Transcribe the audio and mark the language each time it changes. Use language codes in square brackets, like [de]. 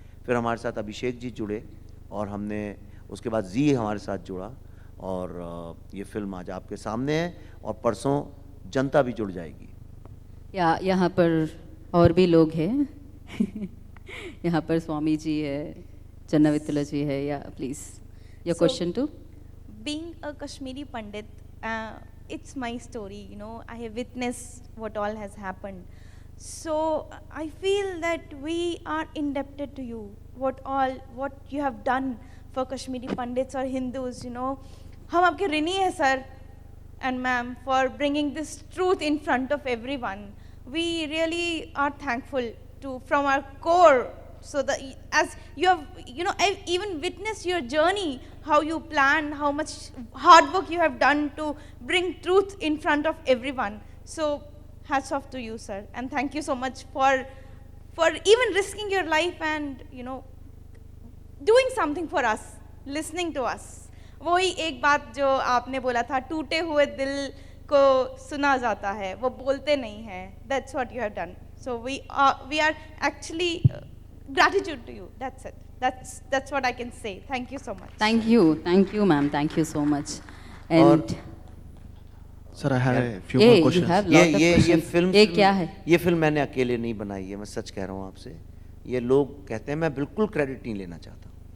[hi] फिर हमारे साथ अभिषेक जी जुड़े, और हमने उसके बाद जी हमारे साथ जुड़ा, और ये फिल्म आज आपके सामने है, और परसों जनता भी जुड़ जाएगी। यहाँ पर और भी लोग हैं यहाँ पर स्वामी जी है, चन्नावित्तला जी है, [en] या please your question too. Being a Kashmiri Pandit, it's my story, you know, I have witnessed what all has happened. So I feel that we are indebted to you, what you have done for Kashmiri Pandits or Hindus, you know. [hi] हम आपके ऋणी हैं [en] sir and ma'am for bringing this truth in front of everyone. We really are thankful from our core. So that as you have, you know, I've even witnessed your journey, how you planned, how much hard work you have done to bring truth in front of everyone. So hats off to you, sir, and thank you so much for even risking your life and, you know, doing something for us, listening to us. [hi] वही एक बात जो आपने बोला था, टूटे हुए दिल को सुना जाता है, वो बोलते नहीं हैं. [en] That's what you have done. So we are actually gratitude to you. That's it. That's what I can say. Thank you so much. Thank you, ma'am. Thank you so much. And Sir, I have a few yeah, more questions. You have lot of questions. [hi] ये क्या है? ये film मैंने अकेले नहीं बनाई है, मैं सच कह रहा हूँ आपसे. ये लोग कहते हैं, मैं बिल्कुल क्रेडिट नहीं लेना चाहता.